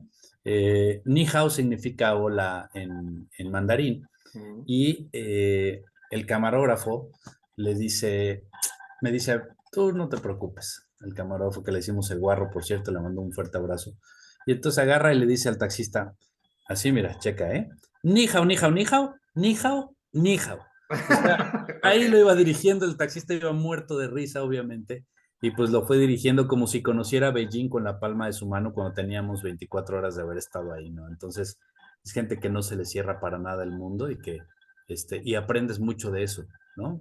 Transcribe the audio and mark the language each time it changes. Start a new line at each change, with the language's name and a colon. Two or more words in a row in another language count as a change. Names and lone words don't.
Chinese: 你好
Spanish: significa hola en mandarín Mm. y el camarógrafo le dice, me dice, tú no te preocupes, el camarógrafo que le hicimos el guarro, por cierto, le mandó un fuerte abrazo. Y entonces agarra y le dice al taxista, así mira, checa, ¿eh?
Chinese: 你好，你好，你好，你好，你好.
Spanish: O sea, Ok. ahí lo iba dirigiendo, el taxista iba muerto de risa, obviamente, y pues lo fue dirigiendo como si conociera Beijing con la palma de su mano cuando teníamos 24 horas de haber estado ahí, ¿no? Entonces, es gente que no se le cierra para nada el mundo y aprendes mucho de eso, ¿no?